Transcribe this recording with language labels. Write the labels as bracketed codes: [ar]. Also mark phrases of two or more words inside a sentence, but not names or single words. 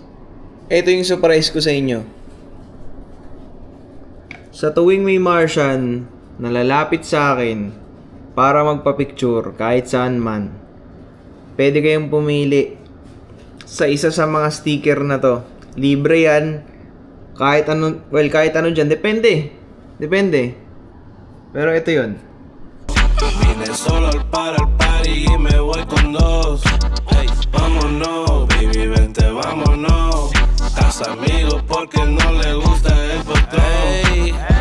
[tl] Ito yung surprise ko sa inyo. Sa tuwing may Martian na lalapit sa akin para magpa-picture kahit saan man, pwede kayong pumili sa isa sa mga sticker na to. Libre yan. Kahit ano dyan. Depende. Pero ito yun. [es] Vine solo para el party y me voy con dos. Hey, vámonos, baby, vente, vámonos. Haz amigos porque no le gusta el patrón. [en] Hey.